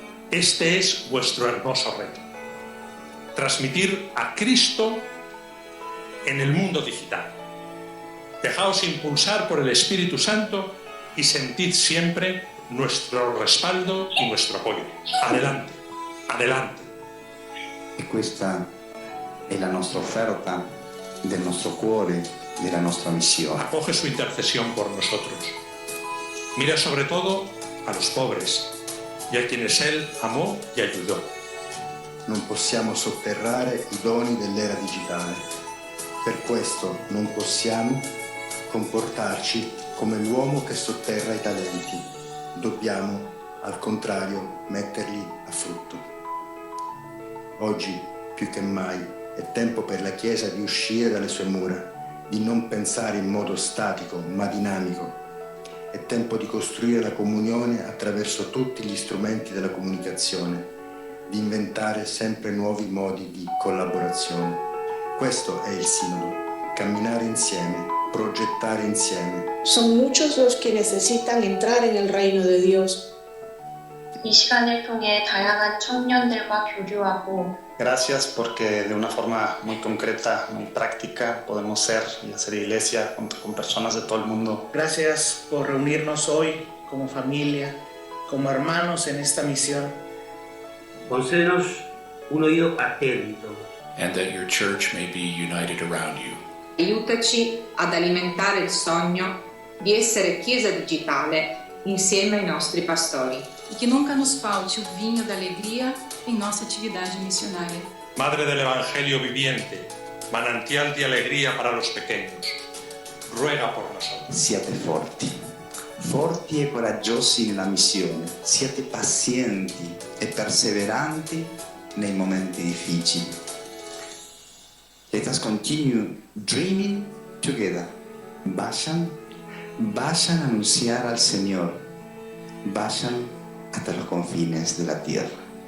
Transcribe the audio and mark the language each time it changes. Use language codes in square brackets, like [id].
[es] Este es vuestro hermoso reto. Transmitir a Cristo en el mundo digital. Dejaos impulsar por el Espíritu Santo y sentid siempre nuestro respaldo y nuestro apoyo. Adelante, adelante. [it] E questa è la nostra offerta del nostro cuore, della nostra missione. [es] Acoge su intercesión por nosotros. Mira sobre todo a los pobres y a quienes Él amó y ayudó. [it] Non possiamo sotterrare i doni dell'era digitale. Per questo non possiamo comportarci come l'uomo che sotterra i talenti. Dobbiamo, al contrario, metterli a frutto. Oggi, più che mai, è tempo per la Chiesa di uscire dalle sue mura, di non pensare in modo statico, ma dinamico. È tempo di costruire la comunione attraverso tutti gli strumenti della comunicazione, di inventare sempre nuovi modi di collaborazione. Questo è il Sinodo, camminare insieme, progettare insieme. [es] Son muchos los que necesitan entrar en el reino de Dios. [ko] 이 시간을 통해 다양한 청년들과 교류하고 [es] Gracias porque de una forma muy concreta, muy práctica, podemos ser y hacer iglesia junto con personas de todo el mundo. Gracias por reunirnos hoy como familia, como hermanos en esta misión. Concédenos un oído atento. [en] And that your church may be united around you. [it] Aiutaci ad alimentare il sogno di essere Chiesa digitale insieme ai nostri pastori. [pt] E que nunca nos falte o vinho da alegria em nossa atividade missionária. [es] Madre del Evangelio viviente, manantial de alegría para los pequeños, ruega por nosotros. [it] Siate forti, forti e coraggiosi nella missione, siate pazienti e perseveranti nei momenti difficili. [en] Let us continue dreaming together. [es] Vayan a anunciar al Señor, vayan hasta los confines de la tierra.